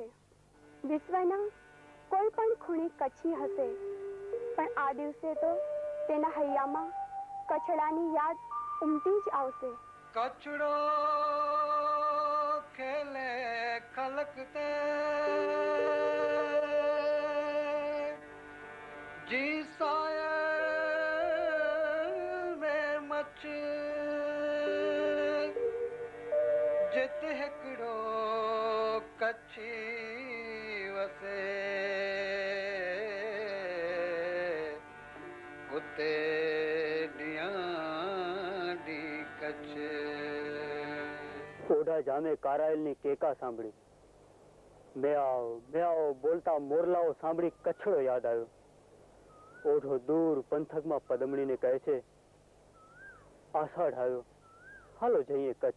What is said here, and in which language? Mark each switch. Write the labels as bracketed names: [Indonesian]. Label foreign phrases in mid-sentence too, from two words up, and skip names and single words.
[Gujarati] વિશ્વના કોઈ પણ ખૂણે કચ્છી હશે, પણ આ દિવસે તો તેના હૈયામાં કચ્છડાની યાદ ઉમટી જ આવશે. [Kachhi] કચ્છડો ખેલે ખલકતે જી સાયર में मच जित हिकिड़ो कच्छी वसे उते ॾियां ॾी कच्छ. [Gujarati] ઓઢા ખોડિયા જામે કારાયેલની કેકા સાંભળી. મેઆવ બોલતા મોરલાઓ સાંભળી કચ્છડો યાદ આવ્યો. ઓઢો દૂર પંથકમાં પદમણીને કહે છે, આષાઢ આવ્યો, હાલો જઈએ કચ્છ.